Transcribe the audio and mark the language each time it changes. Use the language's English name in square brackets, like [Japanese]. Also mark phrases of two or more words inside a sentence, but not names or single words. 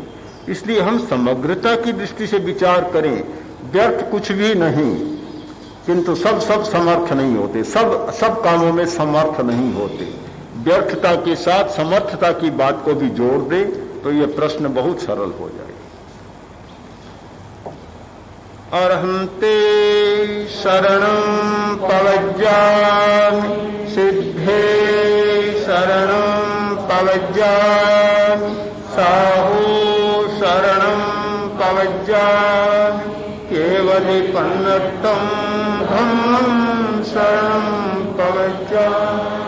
[Hindi] इसलिए हम समग्रता की दृष्टि से विचार करें। व्यर्थ कुछ भी नहीं, किंतु सब समर्थ नहीं होते, सब कामों में समर्थ नहीं होते। व्यर्थता के साथ समर्थता की बात को भी जोड़ दे तो यह प्रश्न बहुत सरल हो जाए। [Prakrit languages] अर्हन्ते शरणं पवज्जामि, सिद्धे शरणं पवज्जामि, साहू शरणं पवज्जामि, केवलिपन्नतं धम्मं शरणं पवज्जामि।